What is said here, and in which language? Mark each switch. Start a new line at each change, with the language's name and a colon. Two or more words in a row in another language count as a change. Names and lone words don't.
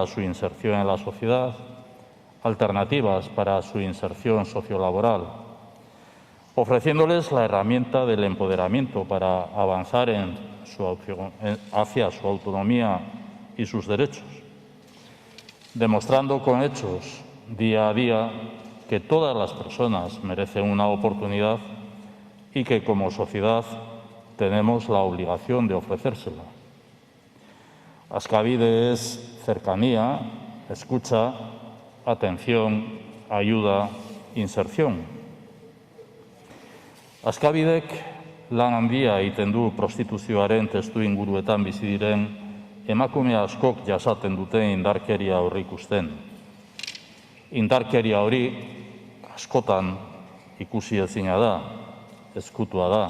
Spanish: su inserción en la sociedad, alternativas para su inserción sociolaboral, ofreciéndoles la herramienta del empoderamiento para avanzar hacia su autonomía y sus derechos, demostrando con hechos día a día que todas las personas merecen una oportunidad y que como sociedad tenemos la obligación de ofrecérsela. Askabide es cercanía, escucha, atención, ayuda, inserción.
Basque: Askabidek lan handia egiten du prostituzioaren testuinguruetan bizi diren emakume askok jasaten duten indarkeria aurreikusten. Indarkeria hori askotan ikusi ezina da, ezkutua da.